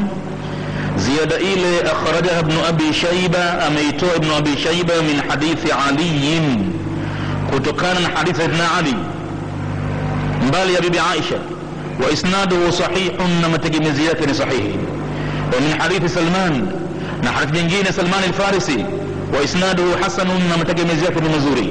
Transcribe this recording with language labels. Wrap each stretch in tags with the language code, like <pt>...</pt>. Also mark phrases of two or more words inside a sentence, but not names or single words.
<sw>Ziada ile akhrajaha Ibn Abi Shayba, ameitoa Ibn Abi Shayba</sw> <ar>من حديث علي,</ar> <sw>kutokana na hadithi Ibn Ali mbali ya bibi Aisha,</sw> <ar>وإسناده صحيح,</ar> <sw>na mategemezi yake ni sahihi.</sw> <ar>ومن حديث سلمان,</ar> <sw>na hadithi nyingine Salman al-Farisi,</sw> <ar>وإسناده حسن,</ar> <sw>na mategemezi yake ni mazuri.</sw>